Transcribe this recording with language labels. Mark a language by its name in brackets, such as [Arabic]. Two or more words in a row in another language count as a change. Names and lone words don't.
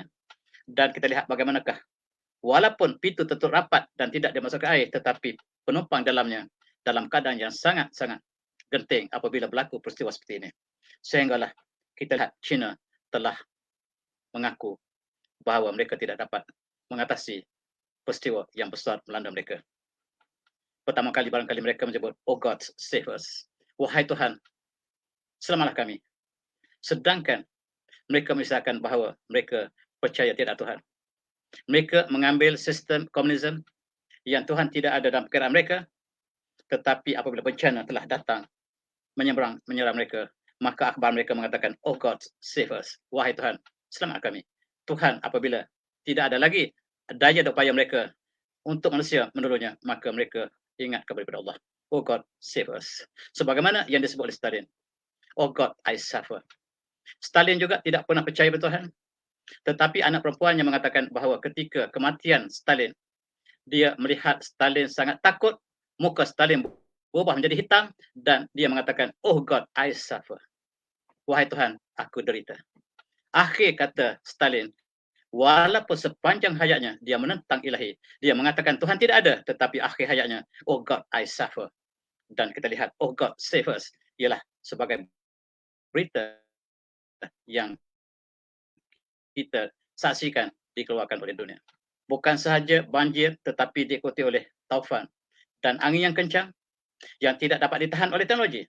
[Malay] Dan kita lihat bagaimanakah walaupun pintu tertutup rapat dan tidak dimasukkan air, tetapi penumpang dalamnya dalam keadaan yang sangat-sangat genting apabila berlaku peristiwa seperti ini. Sehinggalah kita lihat China telah mengaku bahawa mereka tidak dapat mengatasi peristiwa yang besar melanda mereka. Pertama kali barangkali mereka menyebut, [English] "Oh God, save us." [Malay] Wahai Tuhan, selamatlah kami. Sedangkan mereka mengisahkan bahawa mereka percaya tidak Tuhan. Mereka mengambil sistem komunisme yang Tuhan tidak ada dalam pikiran mereka, tetapi apabila bencana telah datang menyerang mereka, maka akhbar mereka mengatakan, [English] "Oh God, save us." [Malay] Wahai Tuhan, selamat kami. Tuhan apabila tidak ada lagi daya dan upaya mereka untuk manusia menolongnya, maka mereka ingat kepada Allah. [English] Oh God, save us. [Malay] Sebagaimana yang disebut oleh Stalin. [English] Oh God, I suffer. [Malay] Stalin juga tidak pernah percaya pada Tuhan. Tetapi anak perempuannya mengatakan bahawa ketika kematian Stalin, dia melihat Stalin sangat takut, muka Stalin berubah menjadi hitam dan dia mengatakan, [English] "Oh God, I suffer." [Malay] Wahai Tuhan, aku derita. Akhir kata Stalin, walaupun sepanjang hayatnya dia menentang ilahi, dia mengatakan Tuhan tidak ada, tetapi akhir hayatnya, [English] "Oh God, I suffer." [Malay] Dan kita lihat, [English] "Oh God, save us," [Malay] ialah sebagai berita yang kita saksikan dikeluarkan oleh dunia. Bukan sahaja banjir tetapi diikuti oleh taufan dan angin yang kencang yang tidak dapat ditahan oleh teknologi.